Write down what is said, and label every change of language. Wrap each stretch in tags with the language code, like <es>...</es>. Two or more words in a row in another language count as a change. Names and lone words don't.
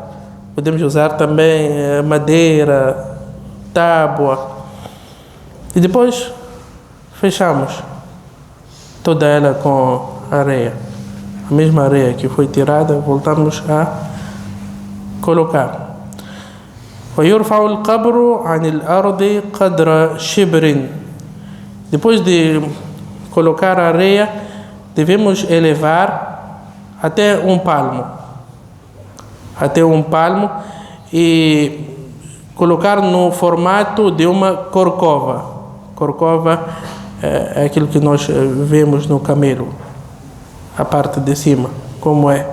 <pt>Podemos usar também madeira, tábua, e depois fechamos toda ela com areia, a mesma areia que foi tirada, voltamos a colocar.</pt> <ar>ويرفع القبر عن الأرض قدر شبر</ar> <pt>Depois de colocar a areia, devemos elevar até um palmo. Até um palmo e colocar no formato de uma corcova. Corcova é aquilo que nós vemos no camelo, a parte de cima, como é.</pt>